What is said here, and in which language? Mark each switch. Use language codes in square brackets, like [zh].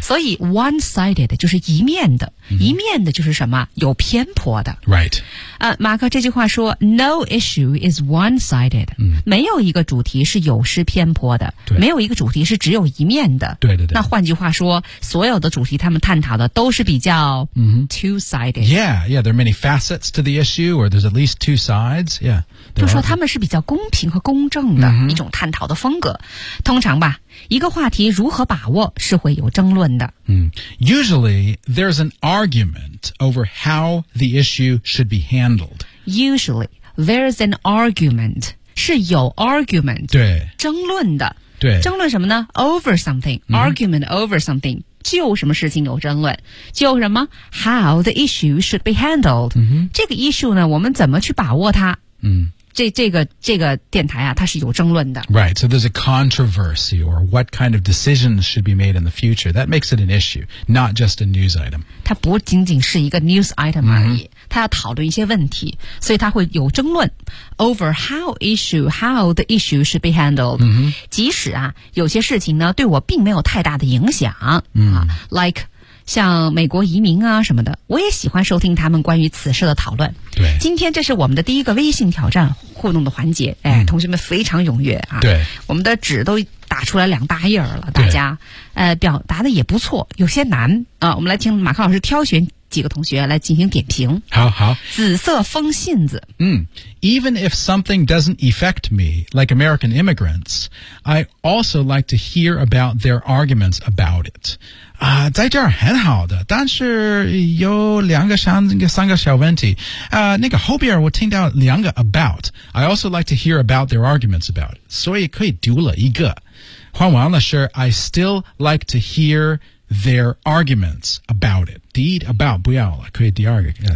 [zh] 所以 one-sided 就是一面的、mm-hmm. 一面的就是什么有偏颇的。 [en] Right. [zh] 马克这句话说 [en] no issue is one-sided.、 Mm-hmm. [zh] 没有一个主题是有失偏颇的对没有一个主题是只有一面的。对对对。那换句话说所有的主题他们探讨的都是比较、 mm-hmm. [en] two-sided. Yeah, yeah, there are many facets. To the issue, or there's at least two sides. Yeah, [zh] 就说他们是比较公平和公正的、 mm-hmm. 一种探讨的风格。通常吧，一个话题如何把握是会有争论的。 Mm. [en] Usually, there's an argument over how the issue should be handled. Usually, there's an argument 是有 argument [zh] 对争论的。对，争论什么呢 ？Over something,、 mm-hmm. [en] argument over something. [zh] 就什么事情有争论就什么 [en] How the issue should be handled、 mm-hmm. [zh] 这个 issue 呢我们怎么去把握它、 mm. 这个电台啊它是有争论的 [en] Right, so there's a controversy or what kind of decisions should be made in the future That makes it an issue, not just a news item [zh] 它不仅仅是一个 news item 而已、mm-hmm. 它要讨论一些问题所以它会有争论 [en] Over how the issue should be handled、 mm-hmm. [zh] 即使啊有些事情呢对我并没有太大的影响、 mm-hmm. 啊、Like像美国移民啊什么的我也喜欢收听他们关于此事的讨论对今天这是我们的第一个微信挑战互动的环节哎、嗯、同学们非常踊跃啊对我们的纸都打出来两大页了大家表达的也不错有些难啊我们来听马克老师挑选几个同学来进行点评好好紫色风信子 [en] 嗯 even if something doesn't affect me like American immigrants I also like to hear about their arguments about it [zh] 在这儿很好的但是有两个三个小问题那个后边我听到两个 [en] about I also like to hear about their arguments about it [zh] 所以可以读了一个换完了是 [en] I still like to hear their arguments about it Deed about [zh] 不要了可以第二个、